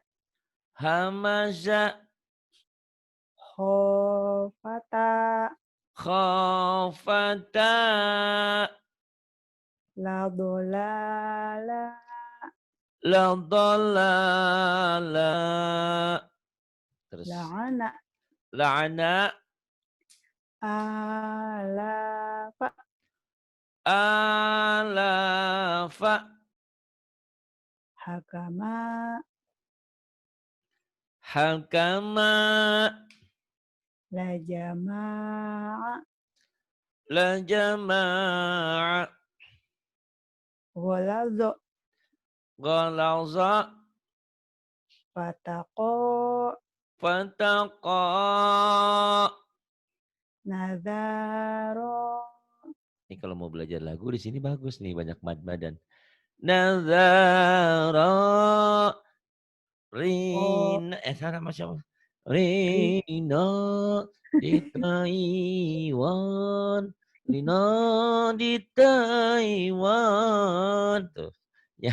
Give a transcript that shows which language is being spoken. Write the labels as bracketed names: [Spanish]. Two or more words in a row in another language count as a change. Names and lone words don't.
[Arabic] Hamaza. Khofata. Khofata. لا دلالة. لا دلالة. [Indonesian] Terus. [Arabic] La'ana. La'ana. Alafa. Alafa. Hakama. Hakama. لا جماعة. لا جماعة. Ghalazo. Ghalaza. Fataqo. Fataqa. Nadharo. [Indonesian] Ini kalau mau belajar lagu di sini bagus nih, banyak mad badan. [Arabic] Nazara. Oh, [Indonesian] Sana sama siapa? ri. Rina di Taiwan. Rina di Taiwan. Tuh. Ya,